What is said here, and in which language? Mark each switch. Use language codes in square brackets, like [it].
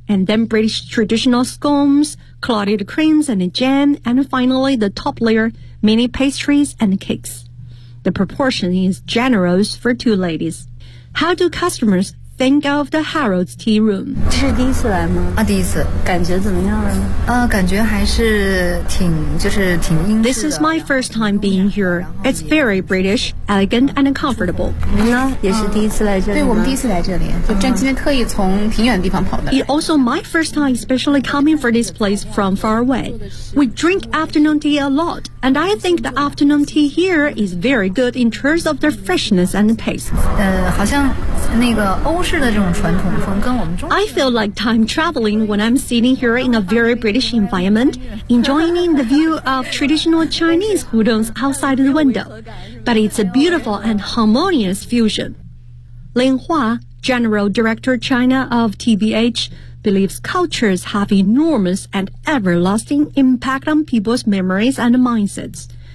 [en] and then British traditional scones, clotted creams and jam, and finally the top layer, mini pastries and cakes. The proportion is generous for two ladies. How do customers think of the Harold's Tea Room? [zh] 这是第一次来吗？啊，第一次。感觉怎么样啊？感觉还是挺，就是挺英式的。 [en] This is my first time being here. It's very British, elegant and comfortable. [zh] 您呢？也是第一次来这里吗？对，我们第一次来这里。就真今天特意从挺远的地方跑的。 [en] It's also my first time especially coming for this place from far away. We drink afternoon tea a lot, and I think the afternoon tea here is very good in terms of the freshness and taste. [zh] 好像那个欧式的这种传统风跟我们中 [en] I feel like time traveling when I'm sitting here in a very British environment, enjoying the view of traditional Chinese hudons outside the window. But it's a beautiful and harmonious fusion. Lin Hua, General Director China of TBH, believes cultures have enormous and everlasting impact on people's memories and mindsets.